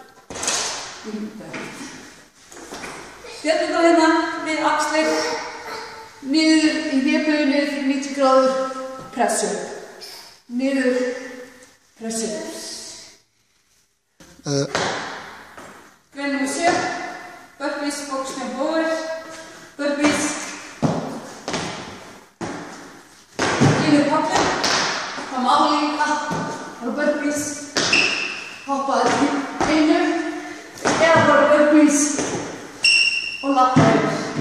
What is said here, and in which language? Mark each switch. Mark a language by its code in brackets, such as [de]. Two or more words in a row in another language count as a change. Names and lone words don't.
[is] Bjöllurnar hérna við axlir, niður í hnébeygju, niður fyrir 90 gráður, pressu. Niður, pressu. Grein númer 7, burpees, [en] box jump over, [is] burpees. Yfir pallin, það má líka bara burpees, hoppaði til einu eða bara burpees og lappa yfir.